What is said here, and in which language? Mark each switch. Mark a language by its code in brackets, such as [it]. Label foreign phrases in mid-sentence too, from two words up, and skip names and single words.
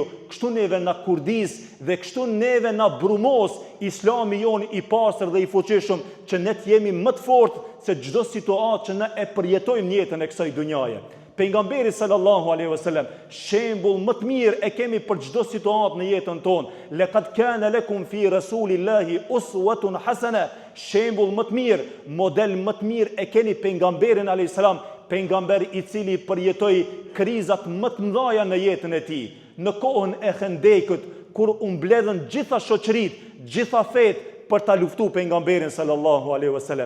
[sq] Kështu neve na kurdis dhe kështu neve na brumos Islami jon i pastër dhe i fuqishëm, që ne të jemi më të fortë se çdo situatë që ne e përjetojmë në jetën e kësaj dunjaje. Pejgamberi [ar] صلى الله عليه وسلم, [sq] shembull më të mirë e kemi për çdo situatë në jetën tonë. [ar] لقد كان لكم في رسول الله أسوة حسنة. [sq] Shembull më të mirë, model më të mirë e keni pejgamberin [ar] عليه السلام, [sq] pejgamber i cili përjetoi krizat më të mëdha në jetën e tij. Në kohën e Khendekut, kur u mbledhën gjitha shoqëritë, gjitha fetë për ta luftuar pejgamberin [ar] صلى الله عليه وسلم.